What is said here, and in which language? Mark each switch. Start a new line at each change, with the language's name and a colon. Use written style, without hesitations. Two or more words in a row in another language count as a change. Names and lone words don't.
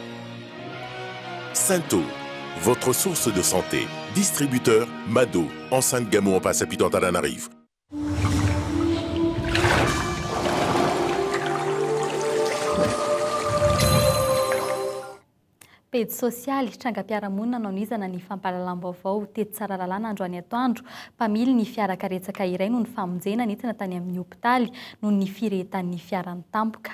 French: Santo, votre source de santé. Distributeur Mado, enceinte Gamou en passe à Antananarivo.
Malagasy: Pejy sosialy trangam-piarahamonina nanizana ny fampahalalam-baovao teto tsara lalàna androany atoandro. Mpamily ny fiara karetsaka iray no ny famonjena nentina tany amin'ny hopitaly noho ny firehetan'ny fiarany tampoka.